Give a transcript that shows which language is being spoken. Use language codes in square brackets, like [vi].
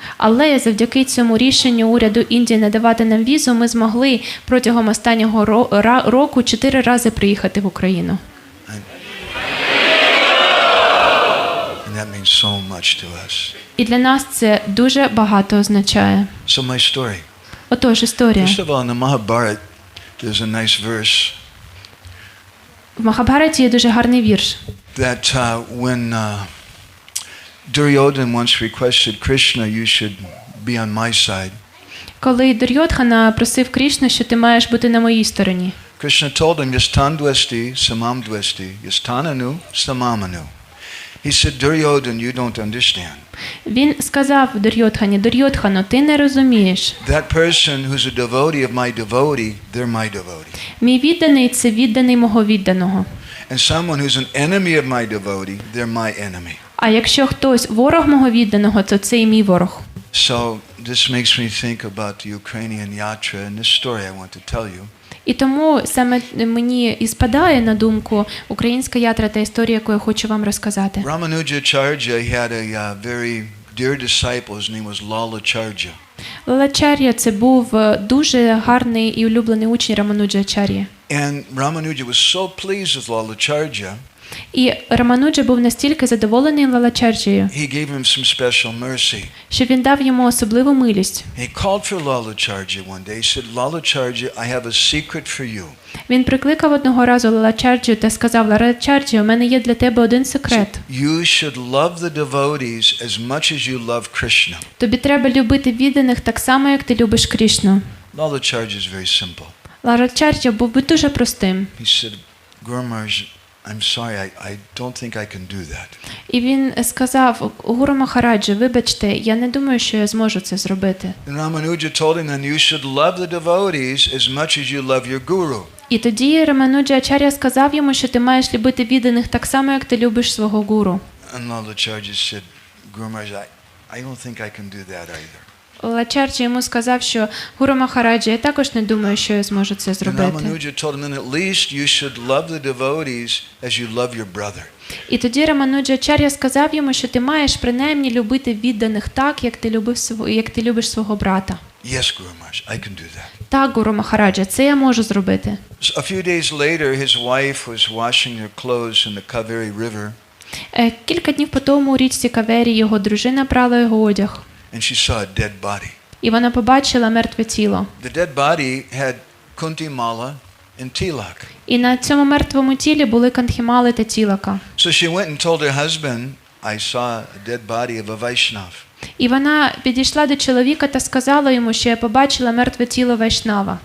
[uk] Але завдяки цьому рішенню уряду Індії надавати нам візу, ми змогли протягом останнього року 4 рази приїхати в Україну. [en] And that means so much to us. [uk] І для нас це дуже багато означає. [en] So my story. [uk] Отож, історія. [en] First of all, in the Mahabharata, there's a nice verse [uk] В Махабхараті є дуже гарний вірш. [en] that when Duryodhana once requested Krishna, you should be on my side. [uk] Коли Дурьодхана просив Кришну, що ти маєш бути на моїй стороні. [en] Krishna told him, [sa] Yastan dvesti samam dvesti, yastananu samamanu. [en] He said, Duryodhan, you don't understand. [uk] Він сказав Дурьодхані: Дурьодхано, ти не розумієш. [en] That person who's a devotee of my devotee, they're my devotee. [uk] Мій відданий – це відданий мого відданого. [en] And someone who's an enemy of my devotee, they're my enemy. [uk] А якщо хтось ворог мого відданого, то це і мій ворог. [en] So this makes me think about the Ukrainian yatra and this story I want to tell you. [uk] І тому саме мені і спадає на думку українська ятра та історія, яку я хочу вам розказати. [en] Ramanujacharya, he had a very dear disciple, his name was Lalacharya. [uk] Лалачар'я – це був дуже гарний і улюблений учень Рамануджачар'ї. [en] And Ramanuja was so pleased with Lalacharya, [uk] І Рамануджа був настільки задоволений Лалачар'єю, [en] he gave him some special mercy. [uk] що він дав йому особливу милість. [en] He called for Lalacharya one day. He said, Lalacharya, I have a secret for you. [uk] Він прикликав одного разу Лалачар'ю та сказав: Лалачар'ю, у мене є для тебе один секрет. [en] You should love the devotees as much as you love Krishna. [uk] Тобі треба любити відданих так само, як ти любиш Кришну. [en] Lalacharya is very simple. [uk] Лалачар'я був би дуже простим. [en] He said, Guru Maharaj, I'm sorry, I don't think I can do that. [uk] І він сказав: Гуру Махараджа, вибачте, я не думаю, що я зможу це зробити. [en] And Ramanuja told him, then you should love the devotees as much as you love your guru. [uk] І тоді Рамануджачар'я сказав йому, що ти маєш любити відданих так само, як ти любиш свого гуру. [en] And Lalacharya said, Guru Maharaj, I don't think I can do that either. [uk] Лалачар'я йому сказав, що Гуру Махараджа, я також не думаю, що я зможу це [en] And [uk] зробити. [en] Ramanuja told him, then at least you should love the devotees as you love your brother. [uk] І тоді Рамануджачар'я сказав йому, що ти маєш принаймні любити відданих так, як ти любиш свого брата. [en] Yes, Guru Maharaj, I can do that. [uk] Так, Гуру Махараджа, це я можу зробити. [en] So a few days later, his wife was washing her clothes in the Kaveri River, [uk] Кілька днів по тому у річці Кавері його дружина прала його одяг. [en] and she saw a dead body. [uk] І вона побачила мертве тіло. [en] The dead body had Kunti Mala and Tilak. [uk] І на цьому мертвому тілі були кантхімали та тілака. [en] So she went and told her husband, I saw a dead body of a Vaishnav. [uk] І вона підійшла до чоловіка та сказала йому, що я побачила мертве тіло Вайшнава.